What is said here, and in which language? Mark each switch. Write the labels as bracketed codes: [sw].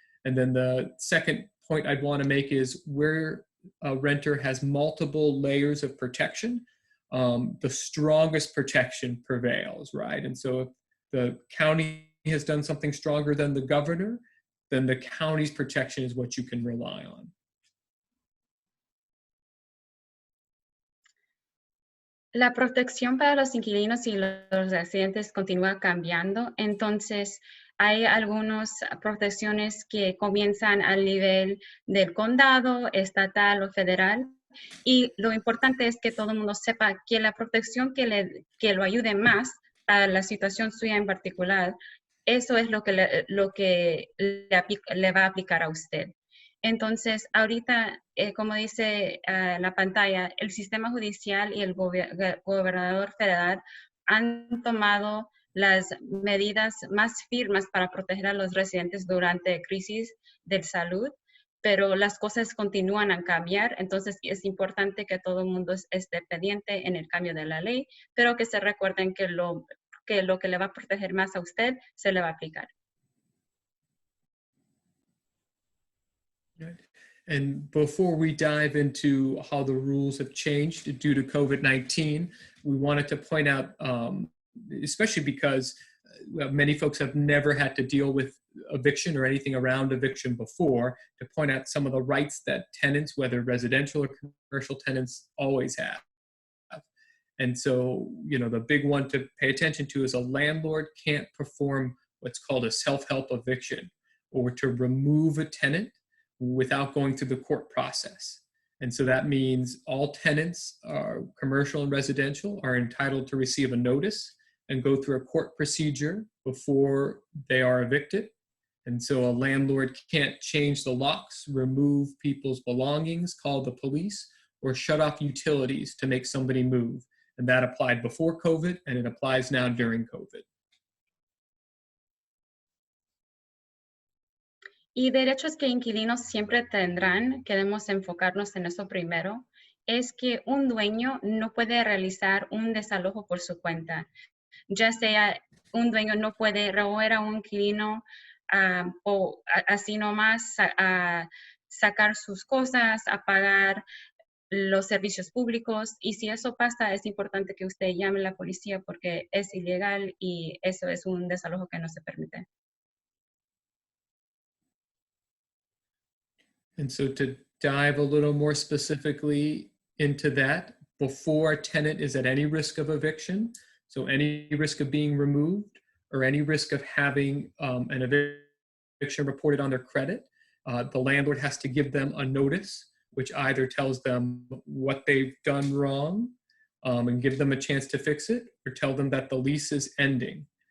[en] And then the second point I'd want to make is, where a renter has multiple layers of protection, the strongest protection prevails, right? And so if the county has done something stronger than the governor, then the county's protection is what you can rely on. [es] La protección para los inquilinos y los residentes continúa cambiando, entonces hay algunas protecciones que comienzan al nivel del condado, estatal o federal, y lo importante es que todo el mundo sepa que la protección que lo ayude más a la situación suya en particular eso es lo que le va a aplicar a usted. Entonces, ahorita, como dice la pantalla, el sistema judicial y el gobernador federal han tomado las medidas más firmes para proteger a los residentes durante crisis de salud, pero las cosas continúan a cambiar, entonces es importante que todo el mundo esté pendiente en el cambio de la ley, pero que se recuerden que lo que le va a proteger más a usted se le va a aplicar. [en] And before we dive into how the rules have changed due to COVID-19, we wanted to point out, especially because many folks have never had to deal with eviction or anything around eviction before, to point out some of the rights that tenants, whether residential or commercial tenants, always have. And so, you know, the big one to pay attention to is a landlord can't perform what's called a self-help eviction, or to remove a tenant without going through the court process. And so that means all tenants, commercial and residential, are entitled to receive a notice and go through a court procedure before they are evicted. And so a landlord can't change the locks, remove people's belongings, call the police, or shut off utilities to make somebody move. And that applied before COVID, and it applies now during COVID. [es] Y derechos que inquilinos siempre tendrán, queremos enfocarnos en eso primero, es que un dueño no puede realizar un desalojo por su cuenta. Ya sea un dueño no puede remover a un inquilino o así nomás sacar sus cosas, a pagar los servicios públicos, y si eso pasa es importante que usted llame a la policía porque es ilegal y eso es un desalojo que no se permite. [en] And so to dive a little more specifically into that, before a tenant is at any risk of eviction, so any risk of being removed or any risk of having an eviction reported on their credit, the landlord has to give them a notice, which either tells them what they've done wrong and give them a chance to fix it, or tell them that the lease is ending.